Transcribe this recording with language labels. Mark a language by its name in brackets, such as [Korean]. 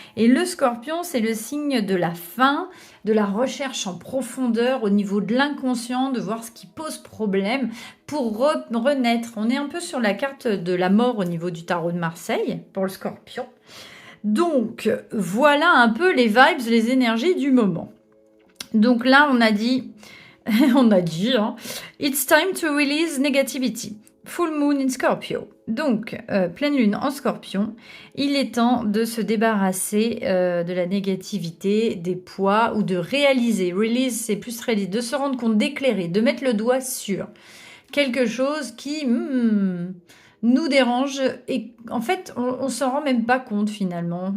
[French] Et le Scorpion, c'est le signe de la fin, de la recherche en profondeur au niveau de l'inconscient, de voir ce qui pose problème pour renaître. On est un peu sur la carte de la mort au niveau du tarot de Marseille pour le Scorpion. Donc, voilà un peu les vibes, les énergies du moment. Donc là, on a dit, hein, [English] it's time to release negativity. Full moon in Scorpio. [French] Donc, pleine lune en Scorpion, il est temps de se débarrasser de la négativité, des poids ou de réaliser. Release, c'est plus réaliser, de se rendre compte, d'éclairer, de mettre le doigt sur quelque chose qui nous dérange et en fait, on s'en rend même pas compte finalement.